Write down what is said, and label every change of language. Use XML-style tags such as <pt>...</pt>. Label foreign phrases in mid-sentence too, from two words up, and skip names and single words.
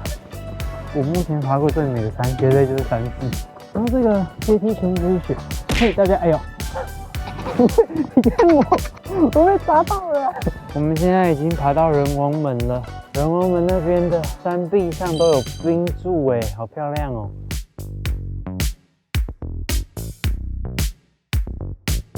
<zh>我目前爬過最美的山，絕對就是山寺。然後這個階梯全部都是雪，嘿，大家，哎呦，你看我被砸到了！我們現在已經爬到仁王門了，仁王門那邊的山壁上都有冰柱，哎，好漂亮哦！</zh>